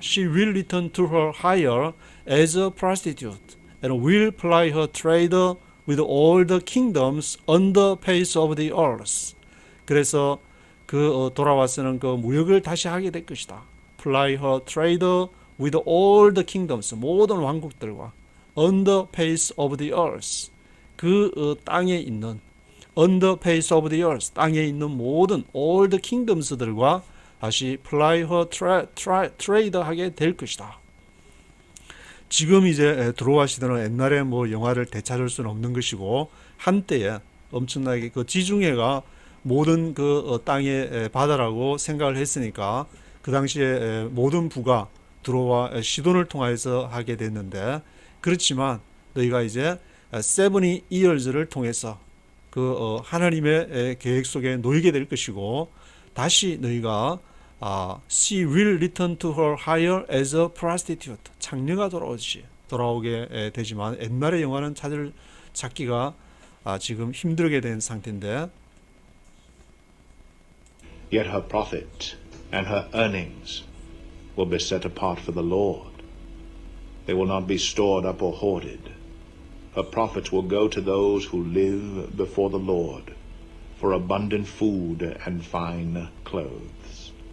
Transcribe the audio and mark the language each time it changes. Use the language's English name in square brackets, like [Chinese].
[English] She will return to her hire as a prostitute and will ply her trade with all the kingdoms on the face of the earth. [Korean] 그래서 그 돌아와서는 그 무역을 다시 하게 될 것이다. [English] Ply her trade with all the kingdoms, [Korean] 모든 왕국들과 [English] on the face of the earth, [Korean] 그 땅에 있는 [English] on the face of the earth, [Korean] 땅에 있는 모든 [English] all the kingdoms들과 [Korean] 다시 [English] ply her trade [Korean] 하게 될 것이다. 지금 이제 드로아 시대는 옛날에 뭐 영화를 되찾을 수는 없는 것이고 한때에 엄청나게 그 지중해가 모든 그 땅의 바다라고 생각을 했으니까 그 당시에 모든 부가 드로아 시돈을 통해서 하게 됐는데 그렇지만 너희가 이제 70 years를 통해서 그 하나님의 계획 속에 놓이게 될 것이고 다시 너희가 [English] she will return to her hire as a prostitute [Korean] 창녀가 돌아오게 되지만 옛날의 영화는 찾기가 지금 힘들게 된 상태인데 [English] Yet her profit and her earnings will be set apart for the Lord. They will not be stored up or hoarded. Her profits will go to those who live before the Lord for abundant food and fine clothes.